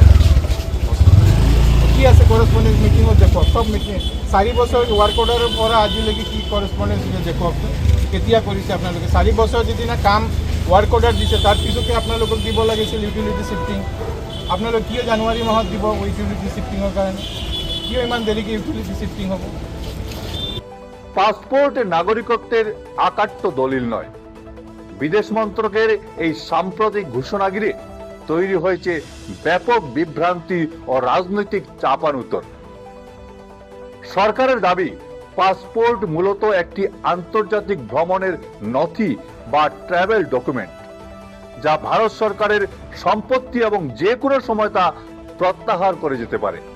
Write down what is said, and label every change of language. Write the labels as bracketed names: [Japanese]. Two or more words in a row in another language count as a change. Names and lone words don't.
[Assamese] কি আছে [English] correspondence meeting [Assamese] দেখুৱাওক, সব মিটিং 4 বছৰ [English] work order [Assamese] পৰা আজিলৈকে কি করসপন্ডেন্স দেখুৱাওক, কেতিয়া কৰিছে আপোনালোকে? 4 বছৰ যিদিনা কাম [English] work order [Assamese] দিছে তাৰ পিছতে আপোনালোকক দিব লাগিছিল [English] utility shifting. [Assamese] আপোনালোক কিয় জানুৱাৰী মাহত দিব [English] utility shifting [Assamese] কাৰণে? কিয় ইমান দেৰিকে [English] utility shifting [Assamese] হ'ব? [Bangla] পাসপোর্ট নাগরিকত্বের আকাট্য দলিল নয়। বিদেশ মন্ত্রকের এই সাম্প্রতিক ঘোষণা ঘিরে তৈরি হয়েছে ব্যাপক বিভ্রান্তি ও রাজনৈতিক চাপানুতর। সরকারের দাবি, পাসপোর্ট মূলত একটি আন্তর্জাতিক ভ্রমণের নথি বা [English] travel document, [Bangla] যা ভারত সরকারের সম্পত্তি এবং যে কোনো সময় তা প্রত্যাহার করে যেতে পারে।